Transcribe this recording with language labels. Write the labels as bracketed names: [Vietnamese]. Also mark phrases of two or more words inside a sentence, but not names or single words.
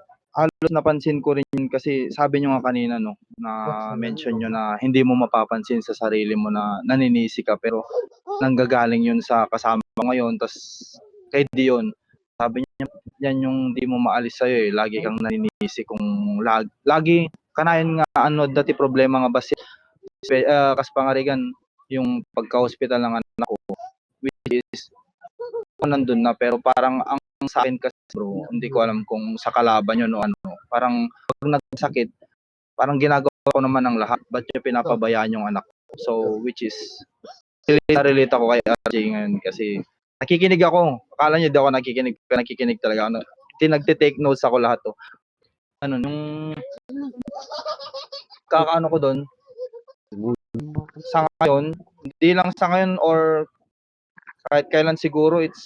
[Filipino] Halos napansin ko rin yun kasi sabi nyo nga kanina no na mention nyo na hindi mo mapapansin sa sarili mo na naninisi ka pero nanggagaling yun sa kasama mo ngayon tas kahit di yun sabi niya yan yung di mo maalis sa'yo eh lagi kang naninisi kung lagi kanayan nga ano dati problema nga ba si [Iloko] kas pangarigan [Filipino] yung pagka-hospital ng anak ko [English] which is [Filipino] nandun na pero parang ang sa akin kasi bro hindi ko alam kung sa kalaban yun o ano parang pag nagsakit parang ginagawa ko naman ng lahat ba't yung pinapabayaan yung anak ko so [English] which is [Filipino] relate ako kay RJ ngayon kasi nakikinig ako akala niyo di ako nakikinig talaga ano nagte- [English] take notes [Filipino] ako lahat to ano nung kakaano ko doon sa ngayon hindi lang sa ngayon or kahit kailan siguro it's